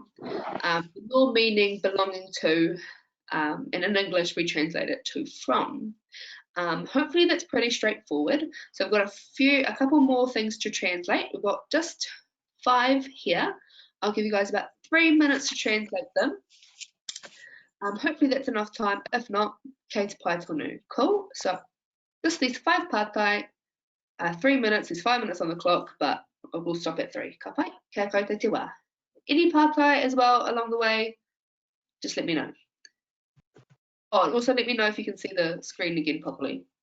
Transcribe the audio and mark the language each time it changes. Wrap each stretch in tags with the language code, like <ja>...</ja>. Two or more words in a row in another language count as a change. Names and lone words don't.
<en>No meaning belonging to, and in English we translate it to from. Hopefully that's pretty straightforward. So we've got a couple more things to translate. We've got just 5 here. I'll give you guys about 3 minutes to translate them. Hopefully that's enough time. If not,</en> <mi>kei te pai tonu.</mi> <en>Cool. So just these 5 pātai, 3 minutes. There's 5 minutes on the clock, but we'll stop at 3.</en> <mi>Ka pai, kia koutou te wā.</mi> <en>Any pātai as well along the way, just let me know. Oh, and also let me know if you can see the screen again properly.</en>